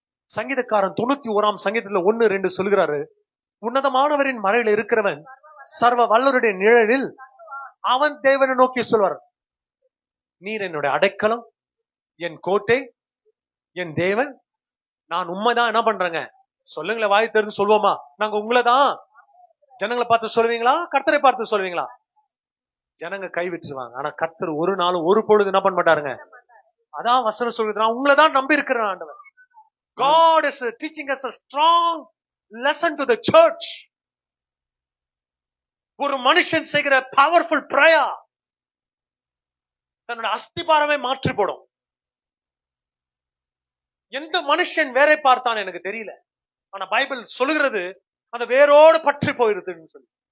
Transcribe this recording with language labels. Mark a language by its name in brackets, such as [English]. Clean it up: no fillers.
[Tamil] சங்கீதக்காரன் 91ஆம் சங்கீதத்துல 1-2 சொல்கிறாரு, உன்னதமானவரின் மறையில இருக்கிறவன் சர்வ வல்லருடைய நிழலில் அவன் தேவனை நோக்கி சொல்வார், நீர் என்னுடைய அடைக்கலம், என் கோட்டை, என் தேவன். நான் உண்மைதான் என்ன பண்றேங்க? சொல்லுங்களேன், வாய் தெரிந்து சொல்வோமா? நாங்க உங்களைதான். ஜனங்களை பார்த்து சொல்லுவீங்களா? கர்த்தரை பார்த்து சொல்லுவீங்களா? ஜனங்க கை விட்டுருவாங்க. ஆனா கர்த்தர் ஒரு நாளும் ஒரு பொழுது என்ன பண்ண மாட்டாருங்க. அதான் வசனம் சொல்றது, நான் உங்களை தான் நம்பி இருக்கிறேன் ஆண்டவர். [English] God is teaching us a strong lesson to the church. [Tamil] ஒரு மனுஷன் செய்கிற பவர்ஃபுல் prayer தன்னோட அஸ்திபாரமே மாற்றி போடும். எந்த மனுஷன் வேரை பார்த்தான் எனக்கு தெரியல, ஆனா பைபிள் சொல்லுகிறது அந்த வேரோடு பற்றி போயிருதுன்னு சொல்லி.